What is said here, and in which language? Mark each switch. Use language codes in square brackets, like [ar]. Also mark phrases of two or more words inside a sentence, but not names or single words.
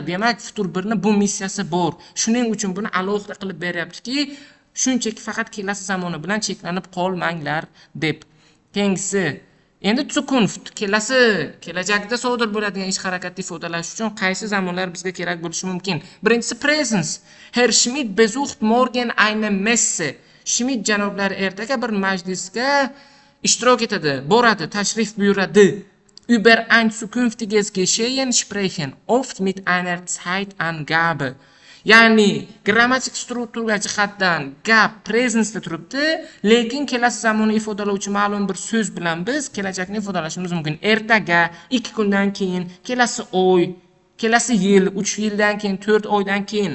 [uz] Demak, futur birni bu missiyasi bor. Shuning uchun buni alohida qilib beryaptiki, shunchaki faqat kelasi zamoni bilan cheklanib qolmanglar deb. Keyingisi endi Zukunft, kelajakda sodir bo'ladigan ish harakatni ifodalash uchun qaysi zamonlar bizga kerak bo'lishi mumkin? Birinchisi presens. [de] Herr Schmidt besucht morgen eine Messe. [uz] Schmidt janoblari ertaga bir majlisga ishtirok etadi, boradi, tashrif buyuradi. [de] Über ein zukünftiges Geschehen sprechen, oft mit einer Zeitangabe. [uz] Ya'ni grammatik struktura jihatdan gap presensda turibdi, lekin kelasi zamonni ifodalovchi ma'lum bir so'z bilan biz kelajakni ifodalashimiz mumkin. Ertaga, 2 kundan keyin, kelasi oy, kelasi yil, 3 yildan keyin, 4 oydan keyin.